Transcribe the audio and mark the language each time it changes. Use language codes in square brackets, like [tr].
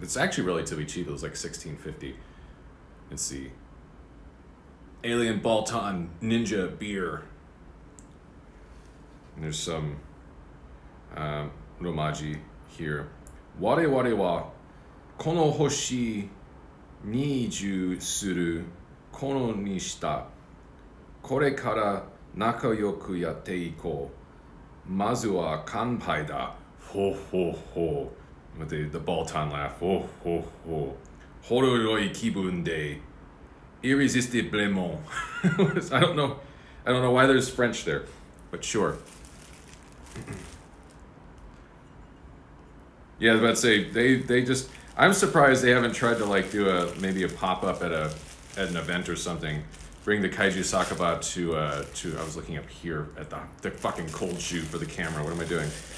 [en] It's actually relatively cheap. It was like $16.50. Let's see. Alien Balton Ninja beer. And there's some romaji here. [ja] Ware ware wa kono hoshi に移住することにした。これから仲良くやっていこう。まずは乾杯だ。ほほほ。 [en] With the Baltan laugh. Ho ho ho. [ja] ほろろい気分で [fr] irresistiblement. [en] I don't know. I don't know why there's French there, but sure. Yeah, I was about to say they just. I'm surprised they haven't tried to like do maybe a pop up at an event or something. Bring the kaiju sakaba to I was looking up here at the fucking cold shoe for the camera. What am I doing?